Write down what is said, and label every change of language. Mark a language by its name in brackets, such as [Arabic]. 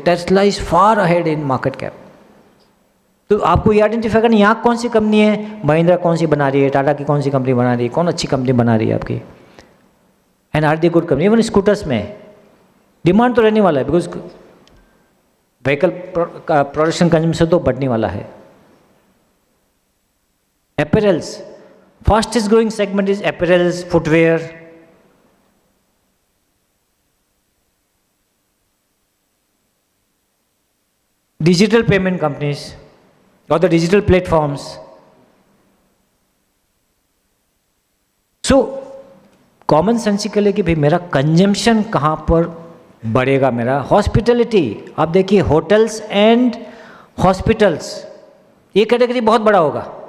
[English] Tesla is far ahead in market cap. [Hindi] तो आपको ये आइडेंटिफाई करना यहाँ कौन सी कंपनी है, महिंद्रा कौन सी बना रही है, टाटा की कौन सी कंपनी बना रही है, कौन अच्छी कंपनी बना रही है आपकी, [English] And are the good company. [Hindi] Even scooters में डिमांड तो रहने वाला है, बिकॉज व्हीकल प्रोडक्शन कंजम्पशन तो बढ़ने वाला है। [English] Apparels, fastest growing segment is apparels, footwear. Digital payment companies or the digital platforms. So [Hindi] common sensical है कि भाई मेरा कंजम्पशन कहाँ पर बढ़ेगा। मेरा हॉस्पिटलिटी, आप देखिए होटल्स एंड हॉस्पिटल्स, ये कैटेगरी बहुत बड़ा होगा।